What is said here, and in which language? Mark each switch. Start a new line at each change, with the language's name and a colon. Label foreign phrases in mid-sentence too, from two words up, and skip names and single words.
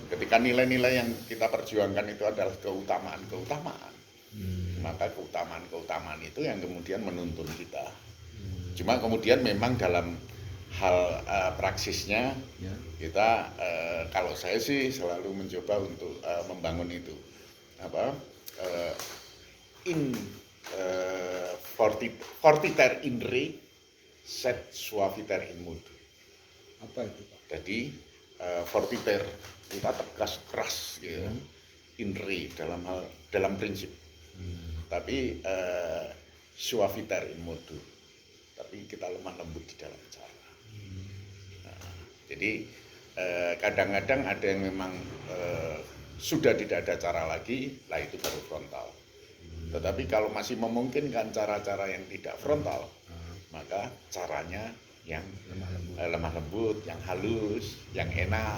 Indonesian: Ketika nilai-nilai yang kita perjuangkan itu adalah keutamaan, maka keutamaan itu yang kemudian menuntun kita. Cuma kemudian memang dalam hal praksisnya kita, kalau saya sih selalu mencoba untuk membangun itu
Latin: fortiter in re sed suaviter in modo.
Indonesian: Apa itu, Pak? Jadi fortiter kita tegas keras gitu.
Latin: In re
Indonesian: dalam prinsip. Tapi
Latin: suaviter in modo.
Indonesian: Tapi kita lemah lembut di dalam cara. Nah, jadi kadang-kadang ada yang memang sudah tidak ada cara lagi, lah itu baru frontal. Tetapi kalau masih memungkinkan cara-cara yang tidak frontal, maka caranya yang lemah lembut, yang halus, yang enak.